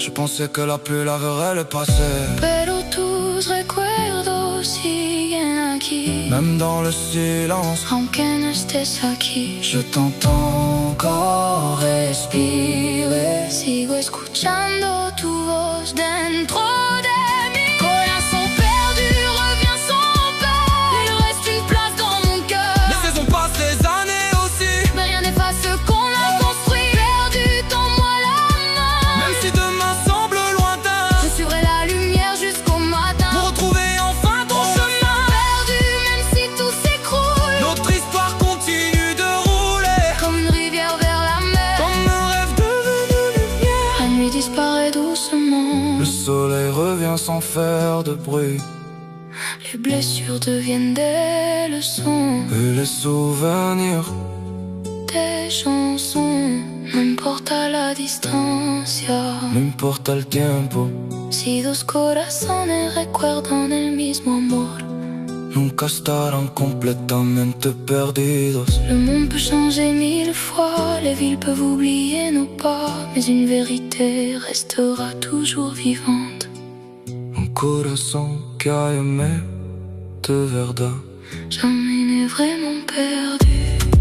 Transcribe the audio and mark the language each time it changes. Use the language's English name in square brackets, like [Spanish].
[French] je pensais que la pluie laverait le passé, [Spanish] Pero tus recuerdos siguen aquí. [French] même dans le silence. [Spanish] Aunque no estés aquí, [French] Je t'entends encore respirer. [Spanish] sigo escuchando tu voz dentro de mí. [French] Corazón perdu, reviens sans peine. Il reste une place dans mon cœur. Les saisons passent, les années aussi, Mais rien n'efface ce qu'on a construit. Perdu, tends-moi la main. même si demain semble lointain, Je suivrai la lumière jusqu'au matin. pour retrouver enfin ton chemin. Perdu, même si tout s'écroule. Notre histoire continue de rouler, Comme une rivière vers la mer. comme un rêve devenu lumière. La nuit disparaît doucement. Le soleil revient sans faire de bruit, Les blessures deviennent des leçons. et les souvenirs Des chansons, [Spanish] no importa la distancia. no importa el tiempo. Si dos corazones recuerdan el mismo amor, nunca estarán completamente perdidos. [French] Le monde peut changer mille fois, les villes peuvent oublier nos pas, mais une vérité restera toujours vivante. [Spanish] Un corazón que [French] a aimé [Spanish] de verdad [French] Jamais n'est vraiment perdu.